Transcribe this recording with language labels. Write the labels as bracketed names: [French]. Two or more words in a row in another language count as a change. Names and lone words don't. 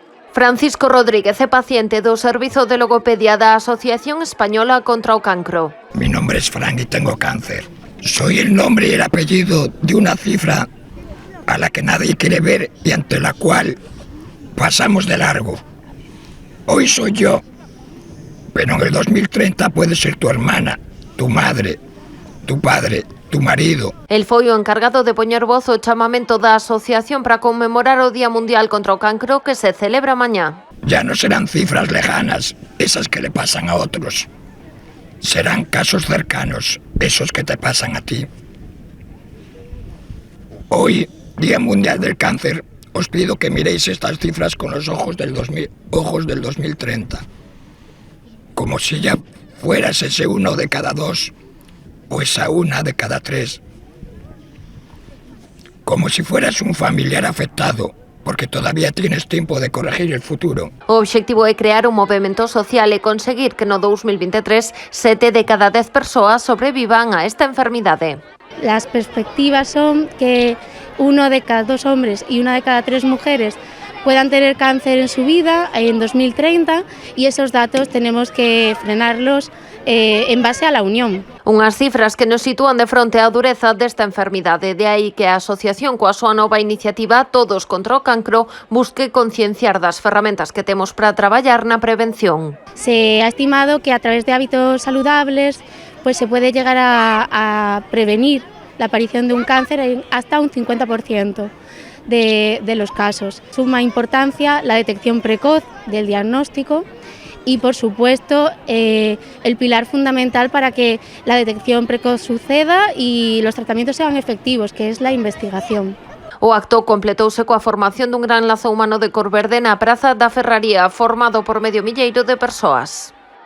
[Galician] Francisco Rodríguez é paciente do Servizo de Logopedia da Asociación Española contra o Cancro. [Spanish] Mi nombre es Frank y tengo cáncer. Soy el nombre y el apellido de una cifra a la que nadie quiere ver y ante la cual pasamos de largo. Hoy soy yo, pero en el 2030 puede ser tu hermana, tu madre, tu padre, tu marido. [Galician] El foi o encargado de poñer voz ao chamamento da asociación para conmemorar o Día Mundial contra o Cancro que se celebra mañá. [Spanish] Ya no serán cifras lejanas, esas que le pasan a otros. Serán casos cercanos, esos que te pasan a ti. Hoy, Día Mundial del Cáncer, os pido que miréis estas cifras con los ojos del 2030. Como si ya fueras ese 1 de cada 2 o esa 1 de cada 3. Como si fueras un familiar afectado, porque todavía tienes tiempo de corregir el futuro. [Galician] O obxectivo é crear un movemento social e conseguir que no 2023 7 de cada 10 persoas sobrevivan a esta enfermidade. [Spanish] Las perspectivas son que 1 de cada 2 hombres y 1 de cada 3 mujeres puedan tener cáncer en su vida en 2030 y esos datos tenemos que frenarlos en base a la unión. [Galician] Unhas cifras que nos sitúan de fronte á dureza desta enfermidade. De aí que a asociación coa súa nova iniciativa Todos contra o Cancro busque concienciar das ferramentas que temos para traballar na prevención. [Spanish] Se ha estimado que a través de hábitos saludables pues se puede llegar a prevenir la aparición de un cáncer en hasta un 50% de los casos. Suma importancia la detección precoz del diagnóstico y, por supuesto, el pilar fundamental para que la detección precoz suceda y los tratamientos sean efectivos, que es la investigación. [Galician] O acto completouse coa formación dun gran lazo humano de cor verde na Praza da Ferraría, formado por medio milleiro de persoas.